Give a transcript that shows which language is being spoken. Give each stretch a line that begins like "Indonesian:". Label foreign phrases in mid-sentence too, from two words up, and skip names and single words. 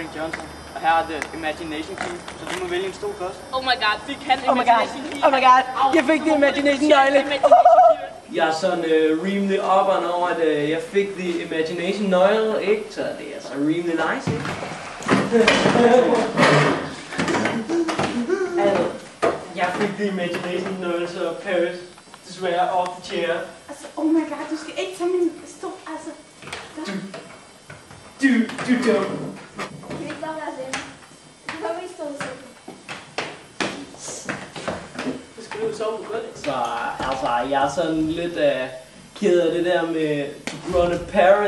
Danish: Frank Johnson, og her er The Imagination Key, så du må vælge en stol først.
English: Oh my god,
Danish: fik han Imagination Key?
English: Oh my god,
Danish: jeg fik The Imagination nøgle. Jeg er sådan rimelig opperen over, at jeg fik The Imagination nøgle, ikke? Så det er så rimelig nice, ikke? Altså, jeg fik The Imagination nøgle, så Paris desværre
English: off the chair.
Danish: Altså,
English: oh my god,
Danish: du skal ikke tage min stol, altså. Du dum. Det er ikke bare være hjemme. Du kan ikke stå selv. Så skal du sove godt, ikke? Så altså, jeg er sådan lidt ked af det der med Run Paris.